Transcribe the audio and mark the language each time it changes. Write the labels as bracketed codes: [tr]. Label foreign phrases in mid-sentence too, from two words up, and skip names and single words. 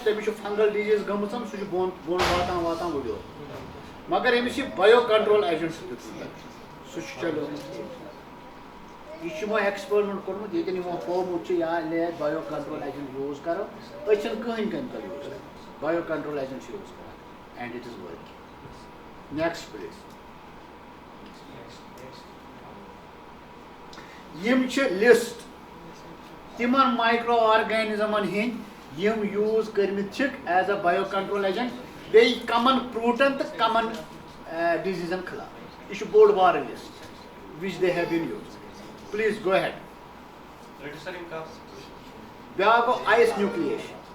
[ks] تٔمِس چھُ [en] fungal disease [ks] گٔمٕژ سُہ چھُ بۄن واتان وُڈیو مگر ییٚمِس یہِ [en] bio control agent [ks] چھُ دیُتمُت سُہ چھُ چلیومُت یہِ چھُ یِمو ایکسپیرمنٹ کوٚرمُت ییٚتٮ۪ن یِمو ہومُت چھُ یا لے [en] bio control agent use [ks] کرو أسۍ چھِنہٕ کٕہٕنۍ کیمِکل یوٗز کران [en] bio control agent [ks] چھِ یوٗز کران [en] and it is working next please [ks] یِم چھِ لسٹ تِمن [en] micro organisms [ks] ہٕنٛدۍ یِم یوٗز کٔرمٕتۍ چھِکھ [en] as a bio control agent [ks] بیٚیہِ کمن فروٗٹن تہٕ کمن ڈِزیٖزن خٕلاف یہِ چھُ بوٚڑ بارٕ [en] list which they have been use please go ahead [ks] بیاکھ گوٚو [en] ice nucleation